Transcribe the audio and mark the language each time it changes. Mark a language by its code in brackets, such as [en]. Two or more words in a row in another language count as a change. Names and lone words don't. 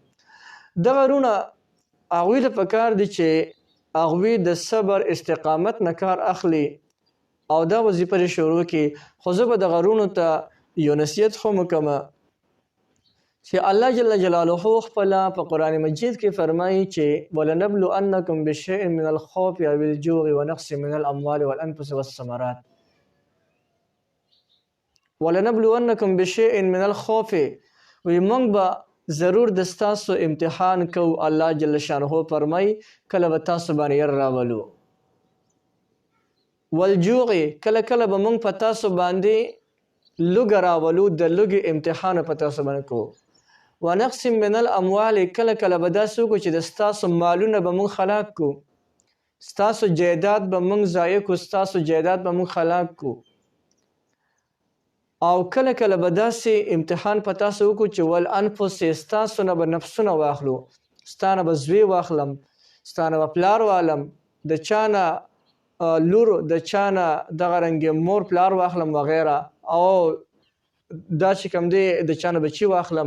[ps] دغه رونه هغوی ته پکار دي چې هغوی د صبر استقامت نه کار اخلي او دا وظیفه یې شروع کړي. خو زه به دغه رونو ته یو نصیحت خو وکړم چې الله [ar] جل جلاله [ps] خپله په قرآن مجید کې فرمایي چې [ar] ولنبلونکم بشیء من الخوف او الجوع ونقص من الاموال والانفس والثمرات. ولنبلونکم بشیء من الخوف [ps] وی موږ به ضرور د ستاسو امتحان کو. الله [ar] جل شانه [ps] فرمایي کله به تاسو باندې ير راولو. والجوع کله کله به موږ په تاسو باندې لوږه راولو، د لوږې امتحان په تاسو باندې کوو. [ar] ونقص من الاموال [ps] کله کله به داسې وکړو چې د ستاسو مالونه به موږ خلاق کو، ستاسو جایداد به موږ ضایع کو، ستاسو جایداد به موږ خلاق کو. او کله کله به داسې امتحان په تاسو وکړو چې والانفس ستاسو نه به نفسونه واخلو، ستا نه به زوی واخلم، ستا نه به پلار والم، د چا نه لور، د چا نه دغه رنګې مور پلار واخلم وغیره، او دا چې کوم دی د چا نه بچي واخلم.